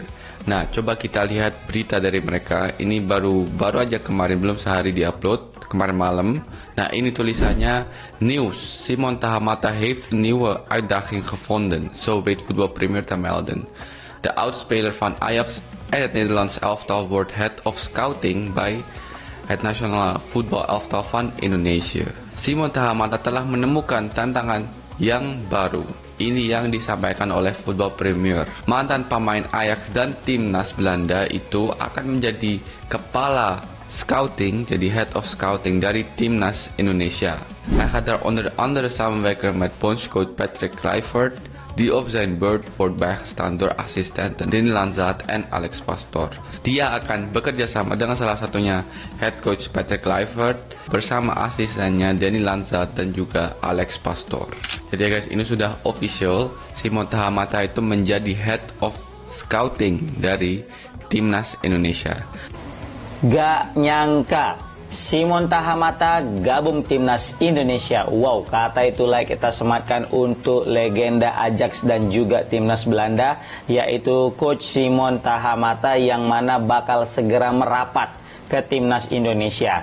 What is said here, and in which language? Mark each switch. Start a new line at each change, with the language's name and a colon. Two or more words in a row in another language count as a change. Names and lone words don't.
Indonesian: Nah, coba kita lihat berita dari mereka. Ini baru aja kemarin, belum sehari diupload, kemarin malam. Nah, ini tulisannya,
Dutch: Nieuws, Simon Tahamata heeft een nieuwe uitdaging gevonden, zo weet voetbalpremier te melden. De oudspeler van Ajax en het Nederlands elftal wordt
English: head of scouting
Dutch: bij het nationale voetbalelftal van Indonesia.
Indonesian: Simon Tahamata telah menemukan tantangan yang baru. Ini yang disampaikan oleh Football Premier. Mantan pemain Ajax dan timnas Belanda itu akan menjadi kepala scouting, jadi
English: head of scouting
Indonesian: dari timnas Indonesia.
Dutch: Hij gaat daar onder andere samenwerken met bondscoach Patrick Kluivert, die op zijn beurt wordt bijgestaan door assistenten Denny Lanzat en Alex Pastoor.
Indonesian: Dia akan bekerja sama dengan salah satunya
English: head coach
Indonesian: Patrick Kluivert bersama asistennya Denny Lanzat dan juga Alex Pastoor. Jadi guys, ini sudah official, Simon Tahamata itu menjadi
English: head of scouting
Indonesian: dari timnas Indonesia. Gak nyangka Simon Tahamata gabung timnas Indonesia. Wow, kata itulah kita sematkan untuk legenda Ajax dan juga timnas Belanda, yaitu Coach Simon Tahamata yang mana bakal segera merapat ke timnas Indonesia.